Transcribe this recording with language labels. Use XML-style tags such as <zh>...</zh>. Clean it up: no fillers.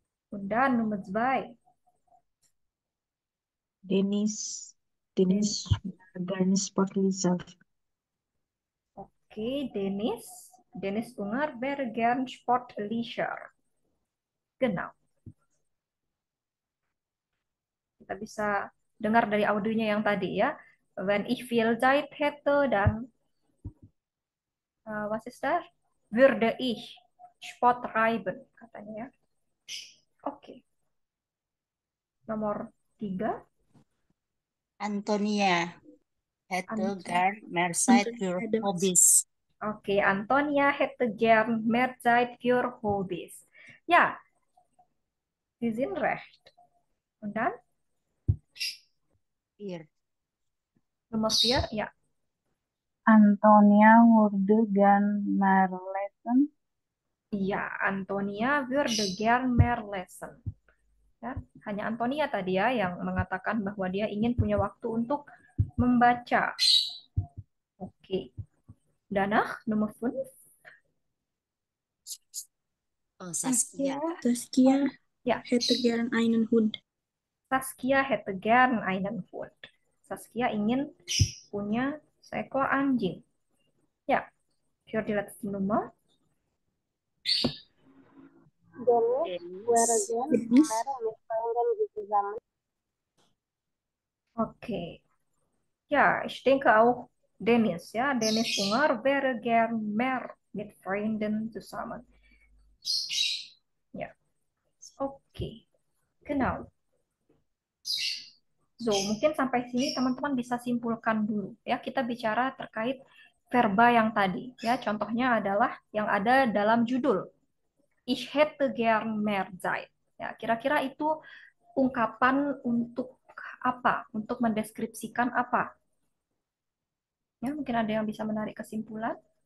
<de>Und dann Nummer 2. Dennis gerne Sportleser. Okay, Dennis Unger wäre gern Sportlicher. Genau.</de> <id>Kita bisa dengar dari audionya yang tadi ya.</id> <de>Wenn ich viel Zeit hätte, dann was ist das? Würde ich Sport treiben,</de> <id>katanya ya.</id> <de>Oke.</de> <id>Nomor 3.</id> <de>Antonia hätte gern mehr Zeit für Hobbys. Oke, Antonia hätte gern mehr Zeit für Hobbys. Ja, Sie sind recht. Und dann? 4. Nummer 4, ja. Antonia würde gern mehr lesen. Iya, Antonia würde gern mehr lesen.</de> <id>Ya, hanya Antonia tadi ya yang mengatakan bahwa dia ingin punya waktu untuk membaca.</id> <de>Oke. Danach, Nummer 5. Oh, Saskia. Saskia Ja. hätte gern einen Hund. Saskia hätte gern einen Hund.</de> <id>Saskia ingin punya seekor anjing.</id> <de>Ya, für die letzte Nummer. Dennis wäre gern mehr mit Freunden zusammen. Okay. Ja, ich denke auch Dennis, ja. Dennis Unger wäre gern mehr mit Freunden zusammen. Ja. Oke. Genau.</de> <id>So, mungkin sampai sini teman-teman bisa simpulkan dulu ya. Kita bicara terkait verba yang tadi ya. Contohnya adalah yang ada dalam judul.</id> <de>Ich hätte gern mehr Zeit.</de> <id>Ya, kira-kira itu ungkapan untuk apa? Untuk mendeskripsikan apa? Ya, mungkin ada yang bisa menarik kesimpulan.</id>